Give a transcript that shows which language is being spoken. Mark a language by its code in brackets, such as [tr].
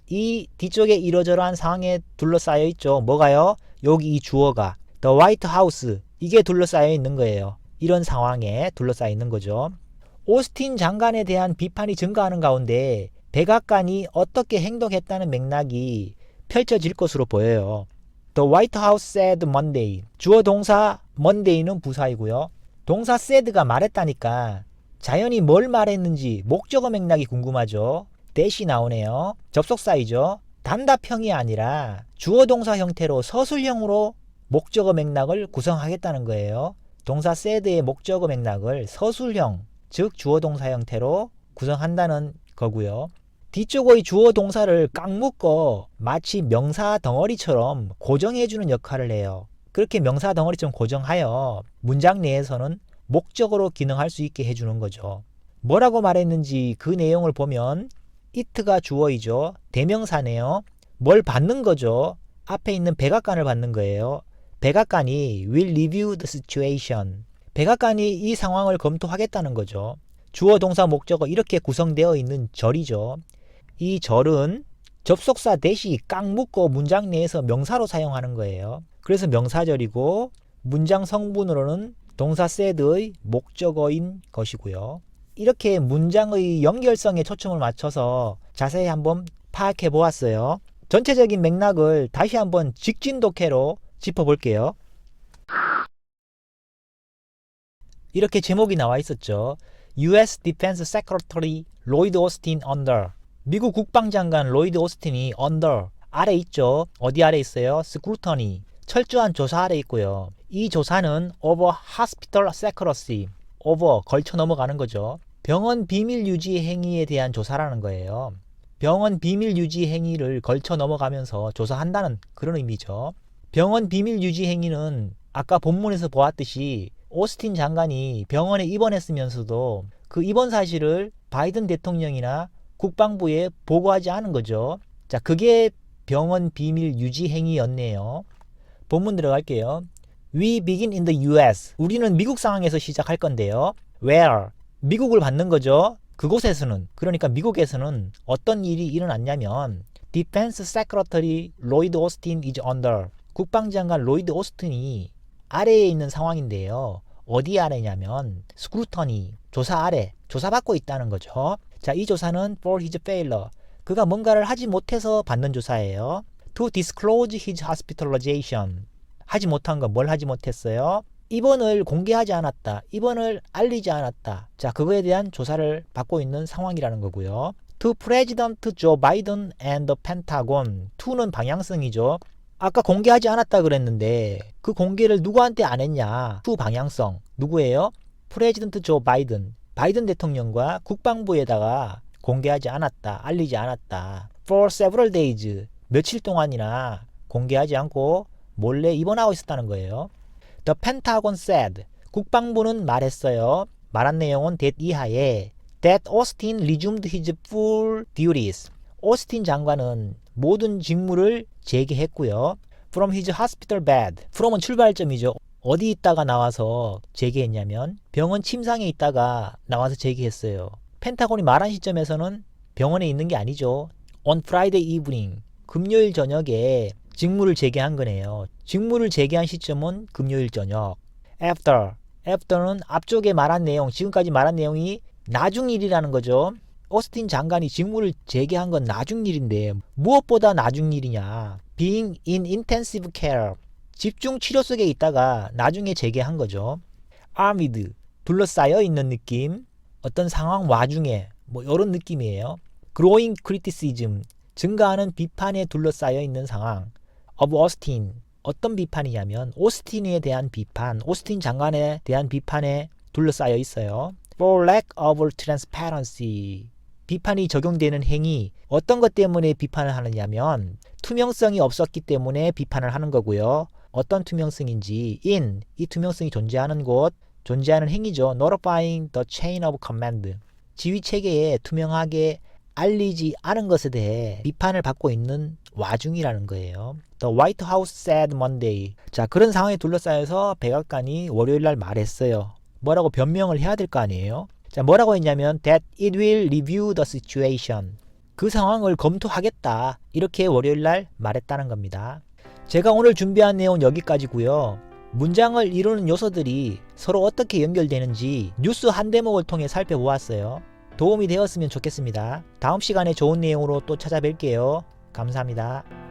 [ko] 이 뒤쪽에 이러저러한 상황에 둘러싸여 있죠. 뭐가요? 여기 이 주어가 The White House 이게 둘러싸여 있는 거예요. 이런 상황에 둘러싸여 있는 거죠. 오스틴 장관에 대한 비판이 증가하는 가운데 백악관이 어떻게 행동했다는 맥락이 펼쳐질 것으로 보여요. [en] The White House said Monday. [ko] 주어 동사 Monday는 부사이고요. 동사 said가 말했다니까 자연히 뭘 말했는지 목적어 맥락이 궁금하죠. 대시 나오네요. 접속사이죠. 단답형이 아니라 주어 동사 형태로 서술형으로 목적어 맥락을 구성하겠다는 거예요. 동사 said의 목적어 맥락을 서술형, 즉 주어 동사 형태로 구성한다는 거고요. 뒤쪽의 주어 동사를 꽉 묶어 마치 명사 덩어리처럼 고정해주는 역할을 해요. 그렇게 명사 덩어리처럼 고정하여 문장 내에서는 목적으로 기능할 수 있게 해주는 거죠. 뭐라고 말했는지 그 내용을 보면 it가 주어이죠. 대명사네요. 뭘 받는 거죠. 앞에 있는 백악관을 받는 거예요. [en] 백악관이 will review the situation. [ko] 백악관이 이 상황을 검토하겠다는 거죠. 주어 동사 목적어 이렇게 구성되어 있는 절이죠. 이 절은 접속사 대시 꽉 묶고 문장 내에서 명사로 사용하는 거예요. 그래서 명사절이고 문장 성분으로는 동사 said의 목적어인 것이고요. 이렇게 문장의 연결성에 초점을 맞춰서 자세히 한번 파악해 보았어요. 전체적인 맥락을 다시 한번 직진 독해로 짚어볼게요. 이렇게 제목이 나와 있었죠. [en] US Defense Secretary Lloyd Austin under. [ko] 미국 국방장관 로이드 오스틴이 under 아래 있죠. 어디 아래 있어요? scrutiny. 철저한 조사 아래 있고요. 이 조사는 [en] over hospital secrecy. [ko] over 걸쳐 넘어가는 거죠. 병원 비밀 유지 행위에 대한 조사라는 거예요. 병원 비밀 유지 행위를 걸쳐 넘어가면서 조사한다는 그런 의미죠. 병원 비밀 유지 행위는 아까 본문에서 보았듯이 오스틴 장관이 병원에 입원했으면서도 그 입원 사실을 바이든 대통령이나 국방부에 보고하지 않은 거죠. 자, 그게 병원 비밀 유지 행위였네요. 본문 들어갈게요. [en] We begin in the US. [ko] 우리는 미국 상황에서 시작할 건데요. Where? 미국을 받는 거죠. 그곳에서는, 그러니까 미국에서는 어떤 일이 일어났냐면 [en] Defense Secretary Lloyd Austin is under. [ko] 국방장관 로이드 오스틴이 아래에 있는 상황인데요. 어디 아래냐면 scrutiny, 조사 아래, 조사받고 있다는 거죠. 자, 이 조사는 [en] for his failure, [ko] 그가 뭔가를 하지 못해서 받는 조사예요. [en] To disclose his hospitalization. [ko] 하지 못한 건 뭘 하지 못했어요? 입원을 공개하지 않았다. 입원을 알리지 않았다. 자, 그거에 대한 조사를 받고 있는 상황이라는 거고요. [en] To President Joe Biden and the Pentagon. [ko] to는 방향성이죠. 아까 공개하지 않았다 그랬는데 그 공개를 누구한테 안 했냐? [en] to [ko] 방향성. 누구예요? [en] President Joe Biden. [ko] 바이든 대통령과 국방부에다가 공개하지 않았다. 알리지 않았다. [en] For several days. [ko] 며칠 동안이나 공개하지 않고 몰래 입원하고 있었다는 거예요. [en] The Pentagon said. [ko] 국방부는 말했어요. 말한 내용은 [en] that 이하에 that Austin resumed his full duties. [ko] 오스틴 장관은 모든 직무를 재개했고요. [en] From his hospital bed. [ko] from은 출발점이죠. 어디 있다가 나와서 재개했냐면 병원 침상에 있다가 나와서 재개했어요. 펜타곤이 말한 시점에서는 병원에 있는 게 아니죠. [en] On Friday evening. [ko] 금요일 저녁에 직무를 재개한 거네요. 직무를 재개한 시점은 금요일 저녁. After는 앞쪽에 말한 내용, 지금까지 말한 내용이 나중 일이라는 거죠. 오스틴 장관이 직무를 재개한 건 나중 일인데 무엇보다 나중 일이냐. [en] Being in intensive care. [ko] 집중 치료 속에 있다가 나중에 재개한 거죠. Armed. 둘러싸여 있는 느낌. 어떤 상황 와중에 뭐 이런 느낌이에요. [en] Growing criticism. [ko] 증가하는 비판에 둘러싸여 있는 상황. [en] Of Austin. [ko] 어떤 비판이냐면 오스틴에 대한 비판, 오스틴 장관에 대한 비판에 둘러싸여 있어요. [en] For lack of transparency. [ko] 비판이 적용되는 행위. 어떤 것 때문에 비판을 하느냐면 투명성이 없었기 때문에 비판을 하는 거고요. 어떤 투명성인지 이 투명성이 존재하는 곳, 존재하는 행위죠. [en] Notifying the chain of command. [ko] 지휘 체계에 투명하게 알리지 않은 것에 대해 비판을 받고 있는 와중이라는 거예요. [en] The White House said Monday. [ko] 자, 그런 상황에 둘러싸여서 백악관이 월요일날 말했어요. 뭐라고 변명을 해야 될 거 아니에요? 자, 뭐라고 했냐면 [en] that it will review the situation. [ko] 그 상황을 검토하겠다. 이렇게 월요일날 말했다는 겁니다. 제가 오늘 준비한 내용 여기까지고요. 문장을 이루는 요소들이 서로 어떻게 연결되는지 뉴스 한 대목을 통해 살펴보았어요. 도움이 되었으면 좋겠습니다. 다음 시간에 좋은 내용으로 또 찾아뵐게요. 감사합니다.